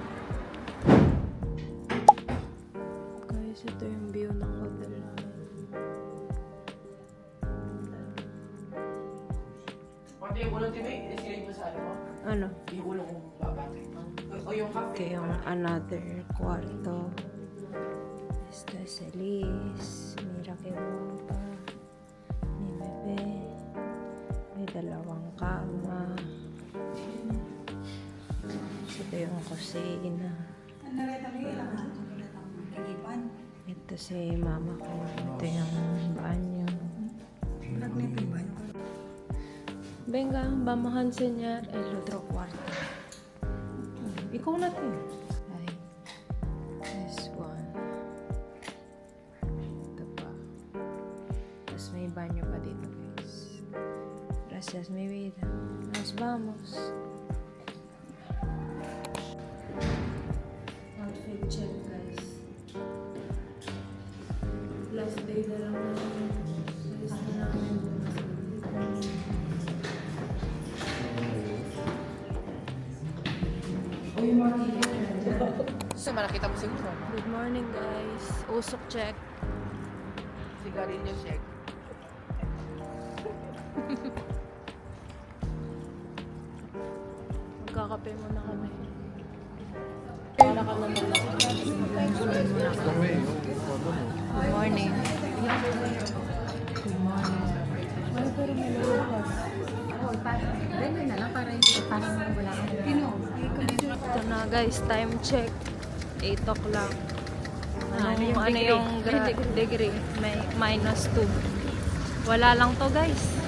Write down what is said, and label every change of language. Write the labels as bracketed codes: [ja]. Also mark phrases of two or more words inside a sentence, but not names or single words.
[tl] Guys, ito yung view ng hotel namin. Ano? Ito yung another kwarto. [es] Esta es Elise. Mira que guapa. Mi bebe. [tl] May dalawang kama. Ito yung kusina. Ito si mama ko. Ito yung banyo. [es] Venga, vamos a enseñar el otro cuarto. [tl] Ikaw na to. Ay, [en] this one. [tl] Ito pa. Tapos may banyo pa dito, guys. [es] Gracias, mi vida. Nos vamos. [en] Outfit check, guys. Last day [tl] na lang namin. Last na namin. So, nakita mo siguro. [en] Good morning, guys. Usok check. [tl] Sigarilyo check. Magkakape muna kami. [en] Good morning. Good morning. [tl] Ganyan na lang para hindi parang wala kang Ito na, guys. [en] Time check. [tl] 8 o'clock. Ano yung degree? May -2. Wala lang to, guys.